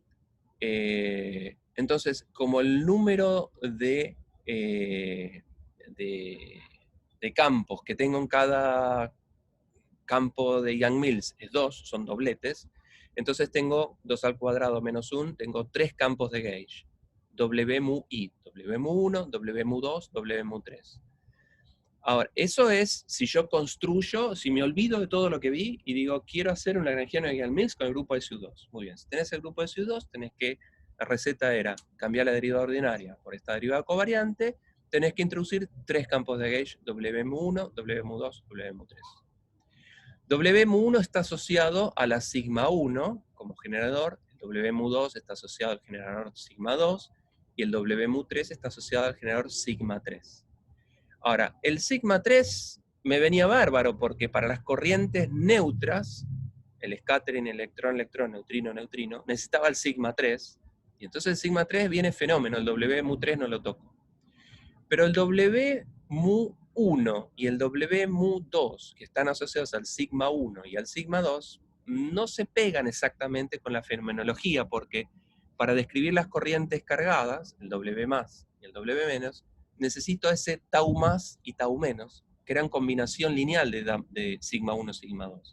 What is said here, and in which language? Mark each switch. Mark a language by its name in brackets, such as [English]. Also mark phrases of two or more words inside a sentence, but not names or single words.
[Spanish] Entonces, como el número de campos que tengo en cada campo de Yang-Mills es 2, son dobletes, entonces tengo 2 al cuadrado menos 1, tengo 3 campos de gauge. W mu I, W mu 1, W mu 2, W mu 3. Ahora, eso es si yo construyo, si me olvido de todo lo que vi y digo, quiero hacer un lagrangiano de Yang-Mills con el grupo de SU2. Muy bien, si tenés el grupo de SU2, tenés que, la receta era cambiar la derivada ordinaria por esta derivada covariante, tenés que introducir 3 campos de gauge, W mu 1, W mu 2, W mu 3. W mu 1 está asociado a la sigma 1 como generador, el W mu 2 está asociado al generador sigma 2, y el W mu 3 está asociado al generador sigma 3. Ahora, el sigma 3 me venía bárbaro porque para las corrientes neutras, el scattering, electrón, electrón, neutrino, neutrino, necesitaba el sigma 3, y entonces el sigma 3 viene fenómeno, el W mu 3 no lo toco. Pero el W mu 1 y el W mu 2, que están asociados al sigma 1 y al sigma 2, no se pegan exactamente con la fenomenología, porque para describir las corrientes cargadas, el W más y el W menos, necesito ese tau más y tau menos, que eran combinación lineal de sigma 1 sigma 2.